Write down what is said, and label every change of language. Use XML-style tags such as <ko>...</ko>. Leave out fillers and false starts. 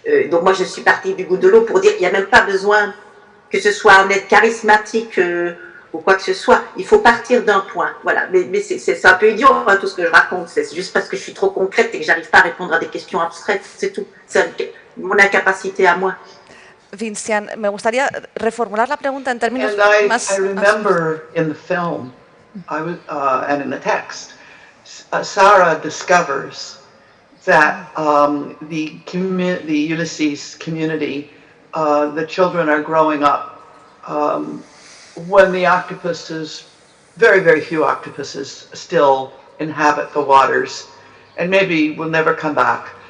<fr>Donc moi, je suis partie du goût de l'eau pour dire qu'il n'y a même pas besoin que ce soit un être charismatique ou quoi que ce soit. Il faut partir d'un point. Voilà. Mais c'est un peu idiot, hein, tout ce que je raconte. C'est juste parce que je suis trop concrète et que j'arrive pas à répondre à des questions abstraites. C'est tout. C'est mon incapacité à moi.</fr> <es>Vincian, me gustaría reformular la pregunta en términos más...</es> <en>I remember in the film, and in the text, Sarah discovers that the Ulysses community, the children are growing up when the octopuses, very, very few octopuses still inhabit the waters, and maybe will never come back.</en>